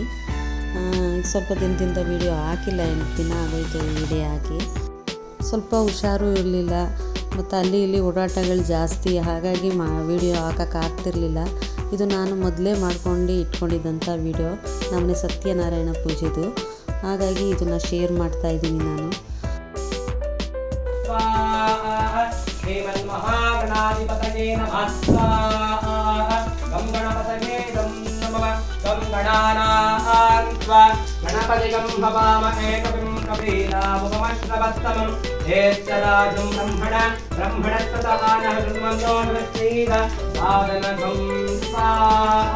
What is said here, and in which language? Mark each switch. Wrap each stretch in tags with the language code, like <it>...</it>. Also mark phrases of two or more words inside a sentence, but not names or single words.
<kn>ಸ್ವಲ್ಪ ದಿನದಿಂದ ವೀಡಿಯೋ ಹಾಕಿಲ್ಲ, 8 ದಿನ ಆಗೋಯ್ತು ವೀಡಿಯೋ ಹಾಕಿ. ಸ್ವಲ್ಪ ಹುಷಾರು ಇರಲಿಲ್ಲ ಮತ್ತು ಅಲ್ಲಿ ಇಲ್ಲಿ ಓಡಾಟಗಳು ಜಾಸ್ತಿ, ಹಾಗಾಗಿ ವೀಡಿಯೋ ಹಾಕೋಕ್ಕಾಗ್ತಿರ್ಲಿಲ್ಲ. ಇದು ನಾನು ಮೊದಲೇ ಮಾಡ್ಕೊಂಡು ಇಟ್ಕೊಂಡಿದ್ದಂಥ ವೀಡಿಯೋ, ನಮ್ಮನೆ ಸತ್ಯನಾರಾಯಣ ಪೂಜೆದು. ಹಾಗಾಗಿ ಇದನ್ನು ಶೇರ್ ಮಾಡ್ತಾಯಿದ್ದೀನಿ ನಾನು.</kn> <sa>श्रीमन्महागणाधिपतये नमः स्वाहा। गं गणपतये गं नमः। गं गणानां त्वा गणपतिगं भवामहे कविं कवीनामुपमश्रवस्तमं ज्येष्ठराजं ब्रह्मणस्तदानः कृण्वन्तो नमस्तेद साधनगं स्वाहा।</sa>